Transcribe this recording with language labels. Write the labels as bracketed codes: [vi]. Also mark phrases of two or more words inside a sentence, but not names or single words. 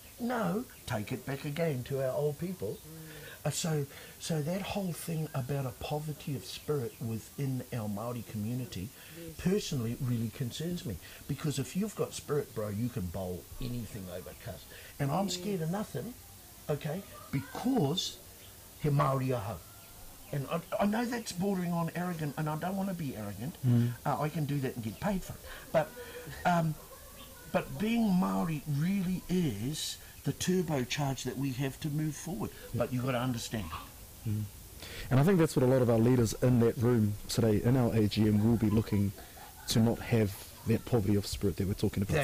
[en] No, take it back again to our old people. So that whole thing about a poverty of spirit within our Māori community, personally, really concerns me. Because if you've got spirit, bro, you can bowl anything over cuz. And I'm scared of nothing, okay, because [mi] he Māori aho. [en] And I know that's bordering on arrogant, and I don't want to be arrogant. I can do that and get paid for it. But being Māori really is the turbocharge that we have to move forward. But you've got to understand. And I think that's what a lot of our leaders in that room today in our AGM will be looking to not have that poverty of spirit that we're talking about.